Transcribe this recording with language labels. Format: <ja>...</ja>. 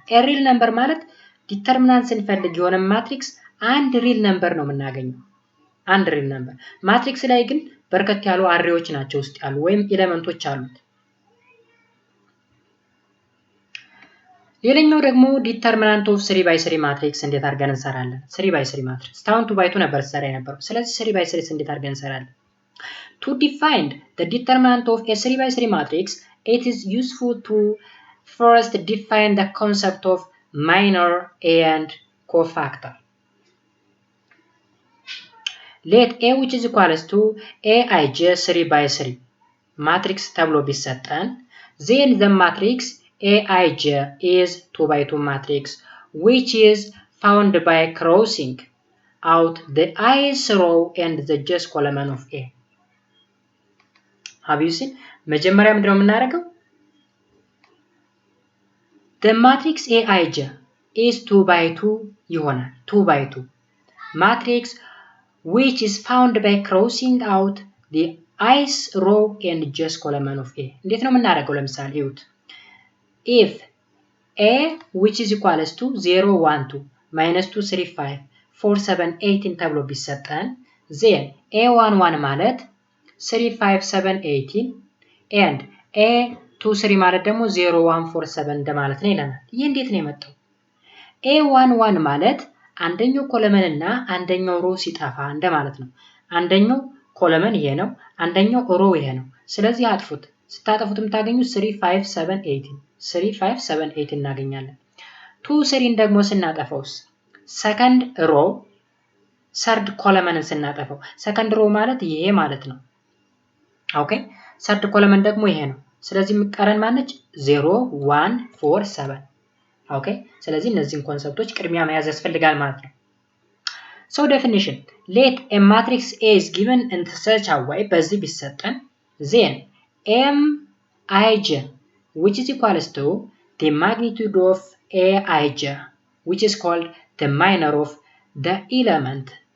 <am>a real number ማለት ዲተርሚናንት ስንፈልግ የሆነ ማትሪክስ አንድ ሪል ነምበር ነው የምናገኘው፣ አንድ ሪል ነምበር። ማትሪክስ ላይ ግን በርከት ያሉ አሬዎች ናቸው ውስጥ ያሉ ወይም ኤሌመንቶች አሉት። ሌላኛው ደግሞ ዲተርሚናንት ኦፍ 3 by 3 ማትሪክስ እንዴት አድርገን እንሰራለን? 3 by 3 ማትሪክስ ታውን 2 by 2 ነበር ሰራ የነበረው። ስለዚህ 3 by 3 እንዴት አድርገን እንሰራለን?</am> <en>To define the determinant of a 3 by 3 matrix, it is useful to first define the concept of minor and cofactor. Let A which is equals to Aij 3 by 3 matrix</en> <am>ተብሎ ቢሰጠን</am> <en>then the matrix Aij is 2 by 2 matrix which is found by crossing out the ith row and the just column of A. Have you seen?</en> <am>መጀመሪያ ምንድነው የምናደርገው?</am> <en>The matrix Aij is 2 by 2</en> <am>ይሆናል።</am> <en>2 by 2 matrix which is found by crossing out the ith row and just column of A.</en> <am>እንዴት ነው የምናደርገው? ለምሳሌ ይሁት if A which is equals to 0 1 2 minus 2 3 5 4 7 18 ተብሎ ቢሰጠን then A11 ማለት 3 5 7 18 and A23 ማለት ደግሞ 0 1 4 7 እንደማለት ነው ይለናል። ይሄ እንዴት ነው የመጣው? A11 ማለት አንደኛው ኮለመን እና አንደኛው ሮ ሲጠፋ እንደማለት ነው። አንደኛው ኮለመን ይሄ ነው፣ አንደኛው ሮ ይሄ ነው። ስለዚህ አጥፉት። ስታጠፉት የምታገኙት 3 5 7 18 3 5 7 18 እናገኛለን። 2 3ን ደግሞ ስናጠፋውስ ሰከንድ ሮ ሰርድ ኮለመንን ስናጠፈው ሰከንድ ሮ ማለት ይሄ ማለት ነው። ኦኬ ሰርድ ኮለመን ደግሞ ይሄ ነው። ስለዚህ የምትቀረን ማነች?</am> <en>0 1 4 7</en> <am>ኦኬ። ስለዚህ እነዚህን ኮንሰፕቶች ቅድሚያ መያዝ ያስፈልጋል ማለት ነው።</am> <en>So definition, let a matrix A is given in such a way</en> <am>በዚህ ቢሰጠን</am> <en>then Mij which is equals to the magnitude of Aij which is called the minor of the element</en>